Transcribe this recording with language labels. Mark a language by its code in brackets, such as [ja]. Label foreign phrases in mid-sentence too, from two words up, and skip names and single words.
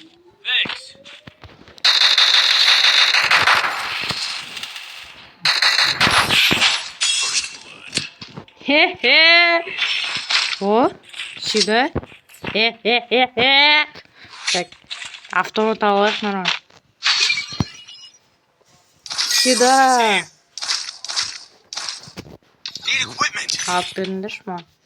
[ru] Хе-хе. О, сюда. Хе-хе-хе-хе. [kk] Так, автомат алайық нормально. [ru] Сюда. [kk] Алып беріңдерші маған.